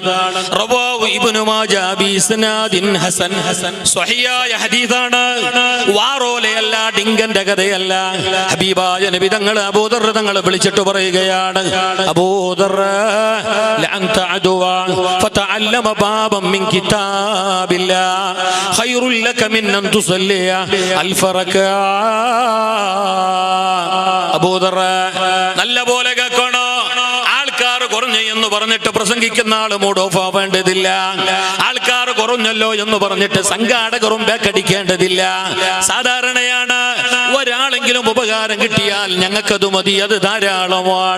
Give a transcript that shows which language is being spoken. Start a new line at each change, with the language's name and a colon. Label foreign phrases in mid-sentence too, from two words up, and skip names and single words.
Arabic: رواه ابن ماجه بإسناد حسن,
Malayalam: സ്വഹീഹായ ഹദീസാണ്. വാറോലയല്ല, ഡിങ്കന്റെ കഥയല്ല. ഹബീബായ നബി തങ്ങൾ അബൂ ദർ തങ്ങളെ വിളിച്ചിട്ട് പറയുകയാണ്, അബൂ ദർ
Arabic: لأن تعدو فتعلم باب من كتاب الله خير لك من أن تصلي ألف ركعة.
Malayalam: അബൂ ദർ നല്ല പോലെ കേൾക്കണോ, ആൾക്കാർ കുറഞ്ഞു എന്ന് പറഞ്ഞിട്ട് പ്രസംഗിക്കുന്ന ആള്
English: mood off
Malayalam: ആവേണ്ടതില്ല. ആൾക്കാർ കുറഞ്ഞല്ലോ എന്ന് പറഞ്ഞിട്ട് സംഘാടകരും ബേക്കടിക്കേണ്ടതില്ല. സാധാരണയാണ് ഒരാളെങ്കിലും ഉപകാരം കിട്ടിയാൽ ഞങ്ങൾക്കത് മതി, അത് ധാരാളമാണ്.